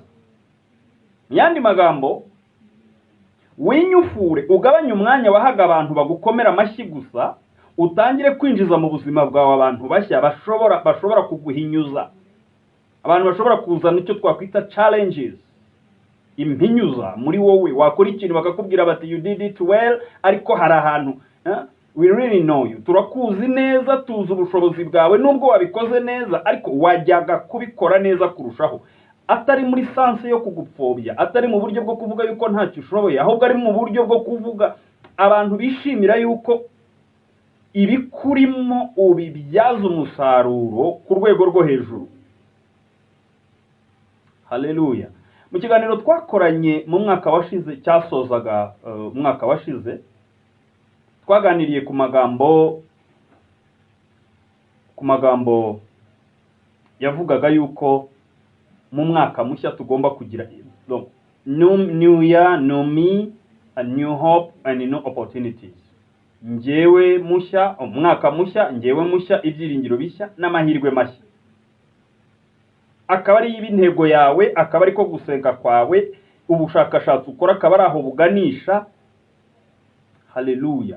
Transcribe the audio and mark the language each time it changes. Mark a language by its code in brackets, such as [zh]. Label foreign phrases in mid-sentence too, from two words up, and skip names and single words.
[rw] Yandi magambo, winyufure, ugabanye umwanya wahaga abantu bagukomera amashyi gusa, utangire kwinjiza mu buzima bwawe abantu bashya bashobora kuguhinyuza, abantu bashobora kuzana icyo twakwita challenges, impinyuza muri wowe. Wakora ikintu bakakubwira bati [en] you did it well, [rw] ariko hari ahantu [en] we really know you, [rw] turakuzi neza, tuzi ubushobozi bwawe, nubwo wabikoze neza, ariko wajyaga kubikora neza kurushaho. Atari muri sanse yo kugupfobya, atari mu buryo bwo kuvuga yuko ntacyo ushoboye, ahubwo ari mu buryo bwo kuvuga abantu bishimira yuko ibikurimo ubibyaza umusaruro ku rwego rwo hejuru. Haleluya. Mu kiganiro twakoranye mu mwaka washize cyasozaga umwaka washize, twaganiriye ku magambo yavugaga yuko mu mwaka mushya tugomba kugira [en] new year, new me, a new hope and new opportunities. [rw] Njyewe mushya, umwaka mushya, njyewe mushya, ibyiringiro bishya n'amahirwe mashya. Akaba ari ibintego yawe, akaba ari ko gusenga kwawe, ubushakashatsi ukora akaba ari aho buganisha. Haleluya.